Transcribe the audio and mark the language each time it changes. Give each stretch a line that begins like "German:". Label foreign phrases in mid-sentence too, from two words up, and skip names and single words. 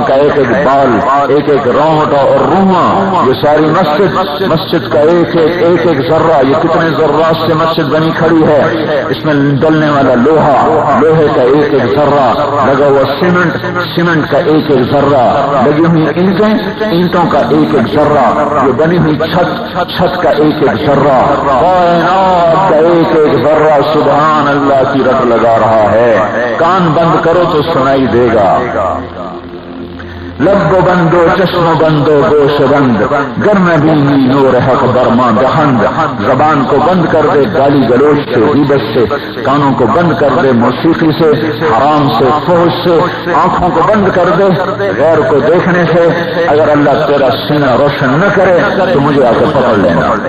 Urdu: کا ایک ایک بال، ایک ایک رونگٹا اور روواں، یہ ساری مسجد کا ایک ایک ذرہ، یہ کتنے ذرات سے مسجد بنی کھڑی ہے، اس میں ڈلنے والا لوہا، لوہے کا ایک ایک ذرہ، لگا ہوا سیمنٹ، سیمنٹ کا ایک ایک ذرہ، لگی ہوئی اینٹیں، اینٹوں کا ایک ایک ذرہ، یہ بنی ہوئی چھت، چھت کا ایک ایک ذرہ، کائنات کا ایک ایک ذرہ سبحان اللہ کی رٹ لگا رہا ہے۔ کان بند کرو تو سنائی دے گا،
Persian: لب بندو چشم بندو گوش بند، گر نبینی نور حق برما دہند،
Urdu: زبان کو بند کر دے گالی گلوچ سے، غیبت سے، کانوں کو بند کر دے موسیقی سے، حرام سے، فحش سے، آنکھوں کو بند کر دے غیر کو دیکھنے سے۔ اگر اللہ تیرا سینہ روشن نہ کرے تو مجھے آ کے پکڑ لینا۔